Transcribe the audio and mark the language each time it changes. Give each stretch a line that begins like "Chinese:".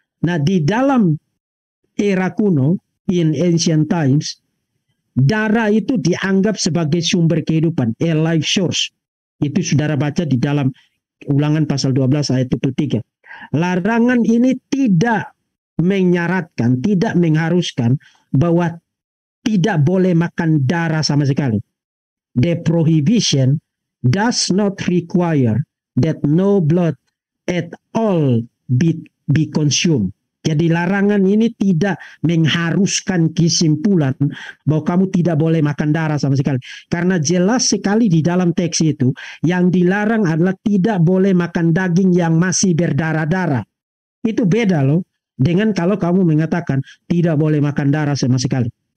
Indonesian: Nah, di dalam era kuno,
English: in ancient times,
Indonesian: darah itu dianggap sebagai sumber kehidupan,
English: a life source.
Indonesian: Itu saudara baca di dalam Ulangan pasal 12 ayat 23. Larangan ini tidak menyaratkan, tidak mengharuskan bahwa tidak boleh makan darah sama sekali.
English: The prohibition does not require that no blood at all be consumed.
Indonesian: Jadi larangan ini tidak mengharuskan kesimpulan bahwa kamu tidak boleh makan darah sama sekali. Karena jelas sekali di dalam teks itu, yang dilarang adalah tidak boleh makan daging yang masih berdarah-darah. Itu beda loh dengan kalau kamu mengatakan tidak boleh makan darah sama sekali.